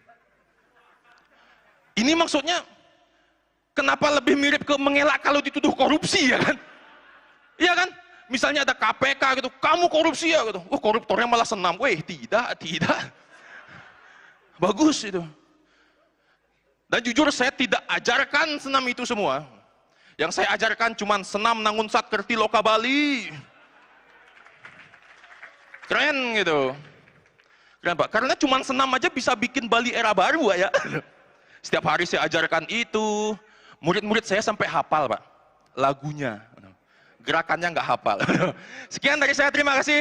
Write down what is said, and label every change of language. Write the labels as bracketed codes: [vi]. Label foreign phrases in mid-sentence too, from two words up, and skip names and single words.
[id] Ini maksudnya, kenapa lebih mirip ke mengelak kalau dituduh korupsi, ya kan? Iya kan? Misalnya ada KPK gitu, kamu korupsi ya gitu. Oh, koruptornya malah senam. Weh, tidak. Bagus itu. Dan jujur saya tidak ajarkan senam itu semua. Yang saya ajarkan cuma senam nangun sat kerti loka Bali. Keren gitu. Keren Pak, karena cuma senam aja bisa bikin Bali era baru ya. Setiap hari saya ajarkan itu. Murid-murid saya sampai hafal Pak, lagunya. Gerakannya nggak hafal. Sekian dari saya, terima kasih.